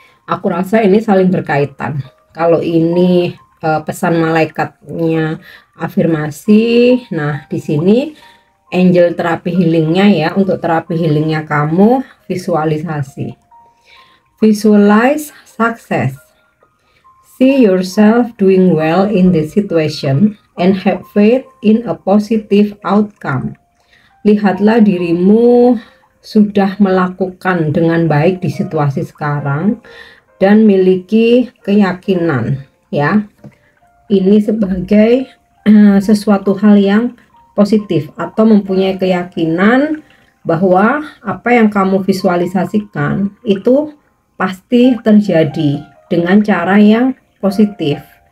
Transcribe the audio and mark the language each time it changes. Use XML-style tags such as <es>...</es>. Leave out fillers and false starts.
<id>Aku rasa ini saling berkaitan. Kalau ini pesan malaikatnya afirmasi, nah di sini angel terapi healingnya ya, untuk terapi healingnya kamu visualisasi.</id> <en>Visualize success. See yourself doing well in the situation and have faith in a positive outcome.</en> <id>Lihatlah dirimu sudah melakukan dengan baik di situasi sekarang dan miliki keyakinan ya, ini sebagai sesuatu hal yang positif atau mempunyai keyakinan bahwa apa yang kamu visualisasikan itu pasti terjadi dengan cara yang positif.</id>